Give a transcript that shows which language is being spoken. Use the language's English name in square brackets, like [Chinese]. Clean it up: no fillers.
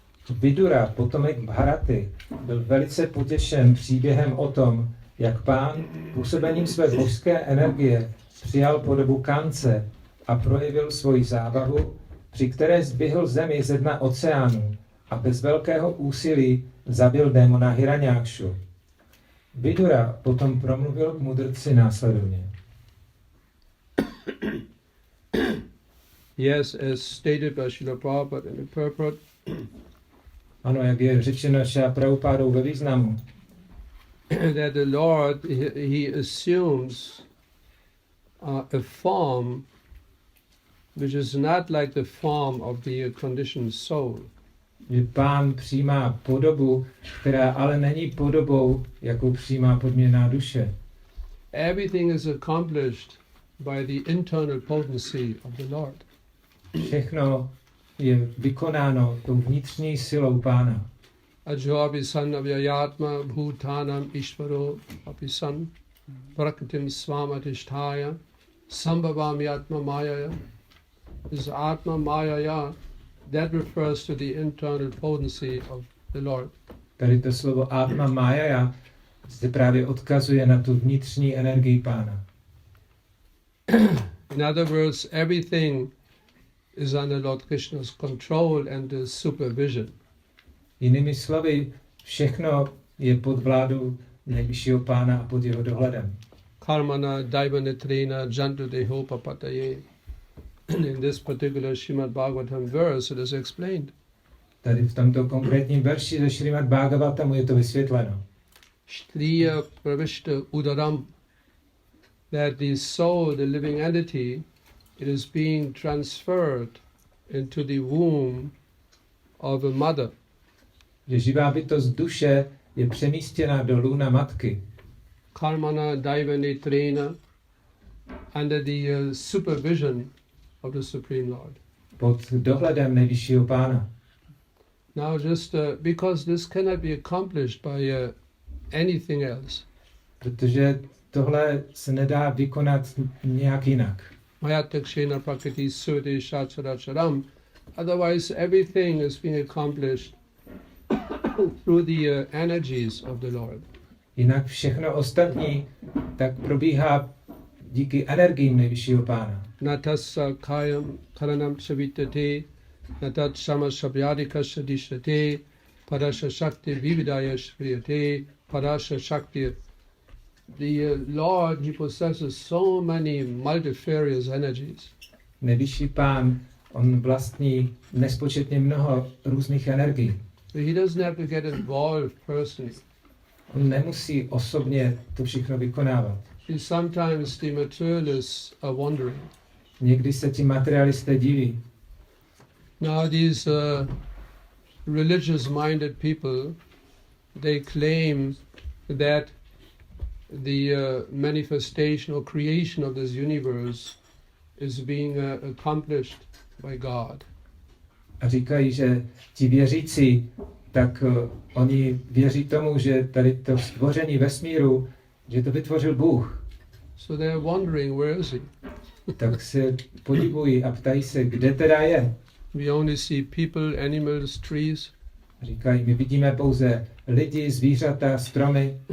[Czech] Vidura, potomek Bharaty, byl velice potěšen příběhem o tom, jak pán působením své božské energie přijal podobu kance a projevil svoji zábavu, při které zbyhl zemi ze dna oceánu a bez velkého úsilí zabil démona Hiranyakshu. Vidura potom promluvil k mudrci následovně. [English] Yes, as stated by Srila Prabhupada in the purport, [Czech] Ano, jak je řečeno Šrila Prabhupádou ve významu, [English] that the Lord, he assumes a form which is not like the form of the conditioned soul. [Czech] že pán přijímá podobu, která ale není podobou, jakou přijímá podměrná duše. [English] Everything is accomplished by the internal potency of the Lord. [Czech] Všechno je vykonáno tou vnitřní silou pána. [Sanskrit] Ajo apisan avyayatma bhutanam ishvaro apisan prakritim svamadhisthaya sambhavami atma mayaya. [English] This atma mayaya, that refers to the internal potency of the Lord. [Czech] Tady to slovo Atma Maya zde právě odkazuje na tu vnitřní energii pána. [English] In other words, everything is under Lord Krishna's control and supervision. [Czech] Jinými slovy, všechno je pod vládou nejvyššího pána a pod jeho dohledem. [Sanskrit] Karmana daivanetrena jantu deho papataye. [English] In this particular Srimad Bhagavatam verse it is explained. [Czech] Tady v tomto konkrétním verši ze Srimad Bhagavatamu je to vysvětleno. [Sanskrit] Shtriya pravishta udaram, [English] that the soul, the living entity, it is being transferred into the womb of a mother. [Czech] Že živá bytost duše je přemístěna do lůna matky. [Sanskrit] Karmana daivanetrena, [English] under the supervision of the Supreme Lord. [Czech] Pod dohledem nejvyššího pána. [English] Now just because this cannot be accomplished by anything else. [Czech] Protože tohle se nedá vykonat nějak jinak. [Sanskrit] Mayatakshena prakriti sute shacharacharam. [English] Otherwise everything is being accomplished through the energies of the Lord. [Czech] Jinak všechno ostatní tak probíhá díky energiím nejvyššího pána. [Sanskrit] Natassa kayam karanam savitate, natat sama sabhyadika sadishate, parasha shakti vividaya shriyate, parasha shakti. [English] The Lord, he possesses so many multifarious energies. [Czech] Nejvyšší pán, on vlastní nespočetně mnoho různých energií. [English] So he doesn't have to get involved personally. [Czech] On nemusí osobně to všechno vykonávat. [English] Sometimes the materialists are wondering. [Czech] Někdy se ti materialisté diví. [English] Now these religious-minded people, they claim that the manifestation or creation of this universe is being accomplished by God. [Czech] A říkají, že ti věřící, tak oni věří tomu, že tady to stvoření vesmíru, že to vytvořil Bůh. [English] So they're wondering, where is he? [Czech] Tak se podivují a ptají se, kde teda je. [English] We only see people, animals, trees, [Czech] Říkají, my vidíme pouze lidi, zvířata, stromy,